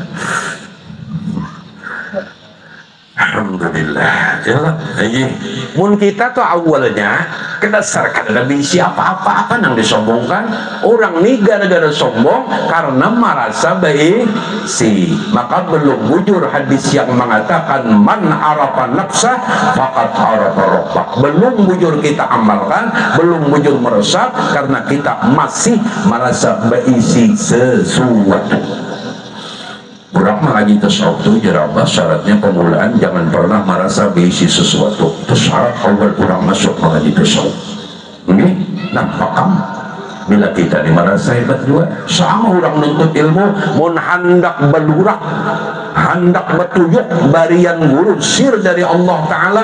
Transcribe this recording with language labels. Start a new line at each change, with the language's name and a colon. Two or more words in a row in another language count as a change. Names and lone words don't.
Banjar: Alhamdulillah. Jalan. Mun kita tuh awalnya kedasarkan ada bisi apa-apa nang disombongkan. Orang nih gara-gara sombong karena merasa baik si. Maka belum bujur hadis yang mengatakan
Arabic: من عرف نفسه فقد عرف ربه.
Banjar: Belum bujur kita amalkan, belum bujur meresap karena kita masih merasa berisi sesuatu. Orang mengaji tasawuf itu jerabah syaratnya pemulaan jangan pernah merasa berisi sesuatu. Itu syarat awal orang masuk mengaji tasawuf. Ini nampak kamu bila kita ini merasa hebat juga sama orang nuntut ilmu mun hendak belurak hendak betuyuk barian guru sir dari Allah Ta'ala.